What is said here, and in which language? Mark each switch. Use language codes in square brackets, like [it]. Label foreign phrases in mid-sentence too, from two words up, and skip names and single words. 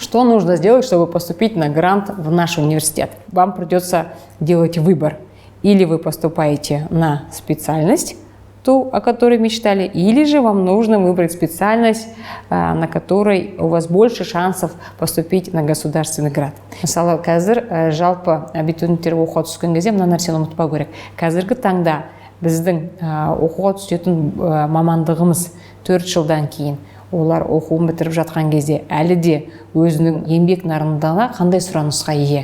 [ru] Что нужно сделать, чтобы поступить на грант в наш университет? Вам придется делать выбор. Или вы поступаете на специальность, ту, о которой мечтали, или же вам нужно выбрать специальность, на которой у вас больше шансов поступить на государственный грант. [kk] Мысалы, қазір жалпы абитуриенттерге оқуға түскен кезде мына нәрсені ұмытпау керек. Қазіргі таңда біздің оқуға түсетін мамандығымыз 4 жылдан кейін олар оқуын бітіріп жатқан кезде әлі де өзінің еңбек нарығында қандай сұранысқа ие.